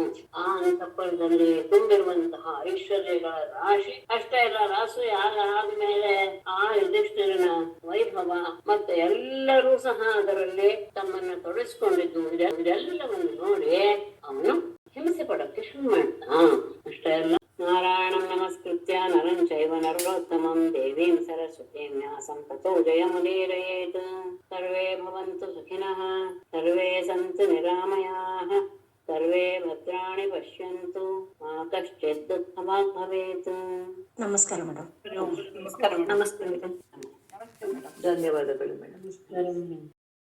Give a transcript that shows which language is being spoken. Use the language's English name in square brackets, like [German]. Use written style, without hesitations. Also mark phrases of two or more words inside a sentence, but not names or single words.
[Kannada] ಆ ಅಂತಃಪುರದಲ್ಲಿ ತುಂಬಿರುವಂತಹ ಐಶ್ವರ್ಯಗಳ ರಾಶಿ ಅಷ್ಟೇ ಅಲ್ಲ, ರಾಸೂಯ ಆದ್ಮೇಲೆ ಆ ಯುಧಿಷ್ಠಿರನ ವೈಭವ ಮತ್ತೆ ಎಲ್ಲರೂ ಸಹ ಅದರಲ್ಲಿ ತಮ್ಮನ್ನ ತೊಡಗಿಸ್ಕೊಂಡಿದ್ದು ಇದೆಲ್ಲವನ್ನು ನೋಡಿ ಅವನು ಹಿಂಸೆ ಪಡೋಕ್ಕೆ ಶುರು ಮಾಡ್ತಾ. ಅಷ್ಟೇ ಅಲ್ಲ, [Sanskrit] ನಾರಾಯಣಂ ನಮಸ್ಕೃತ್ಯ ನರಂ ಚೈವ ನರೋತ್ತಮಂ ದೇವೀಂ ಸರಸ್ವತೀಂ ವ್ಯಾಸಂ ತತೋ ಜಯಮುದೀರಯೇತ್. ಸರ್ವೇ ಭವಂತು ಸುಖಿನಃ, ಸರ್ವೇ ಸಂತು ನಿರಾಮಯಾಃ, ಸರ್ವೇ ಭದ್ರಾಣಿ ಪಶ್ಯಂತು, ಮಾ ಕಶ್ಚಿತ್ ದುಃಖಭಾಗ್ ಭವೇತ್. [Kannada] ನಮಸ್ಕಾರ ಮೇಡಮ್. ನಮಸ್ಕಾರ. ನಮಸ್ತೆ ಮೇಡಮ್. ಧನ್ಯವಾದಗಳು ಮೇಡಮ್.